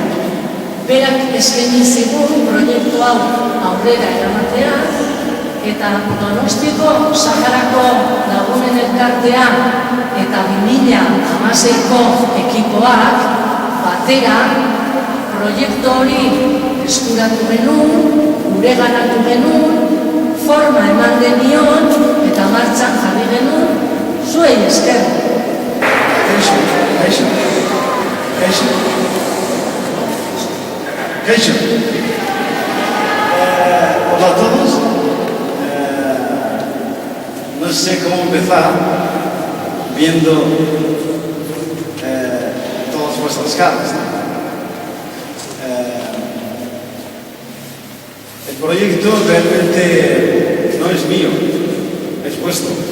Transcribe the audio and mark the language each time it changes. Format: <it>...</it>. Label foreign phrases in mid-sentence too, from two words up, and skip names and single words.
<eu>Berak eskaini zigun proiektu hau aurrera eramatea eta Donostiko Saharako lagunen elkartea eta 2016ko ekipoak batera proiektu hori eskuratu genuen, gureganatu genuen, forma eman genion eta martxan jarri genuen zuei esker. Kaixo.</eu> <es>Hola a todos. No sé cómo empezar viendo todas vuestras caras. El proyecto realmente no es mío, es vuestro.</es>